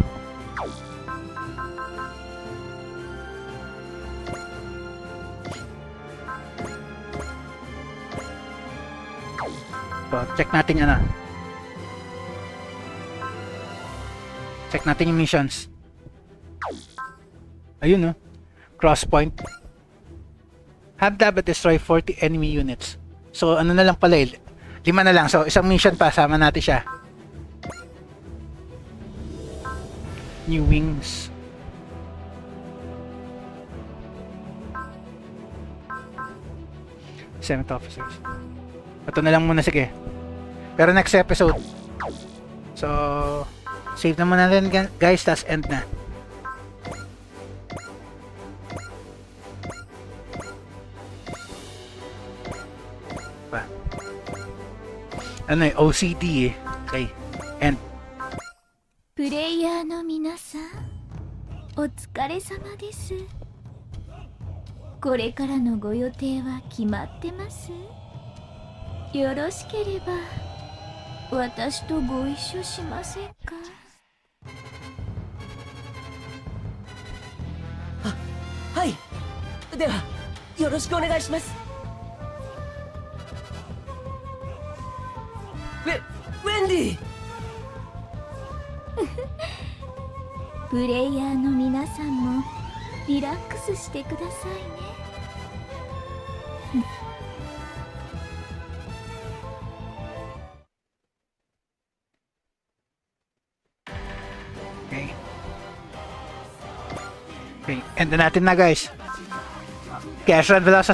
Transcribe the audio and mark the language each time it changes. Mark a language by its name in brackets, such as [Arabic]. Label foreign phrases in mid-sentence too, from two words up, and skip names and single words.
[Filipino] So, check natin yan ah. Check natin yung missions. Ayun, no? Cross point. [English] Have Daba destroy 40 enemy units. [Filipino] So, ano na lang pala eh. 5 na lang. So, isang mission pa. Sama natin siya. [English] New wings. Senate officers. [Filipino] Ito na lang muna, sige. Pero [English] next episode. [Filipino] So, save na muna rin guys, tas end na. Pa. Ano eh, OCD eh. Okay, end. [Japanese] プレイヤーの皆さん、お疲れ様です。これからのご予定は決まってます？よろしければ私とご一緒しませんか？はい。ではよろしくお願いします。ウェンディ。プレイヤーの皆さんもリラックスしてくださいね。 [Filipino] Okay. Okay, end na natin na guys. Kaya Ashran Velosa [English] signing off.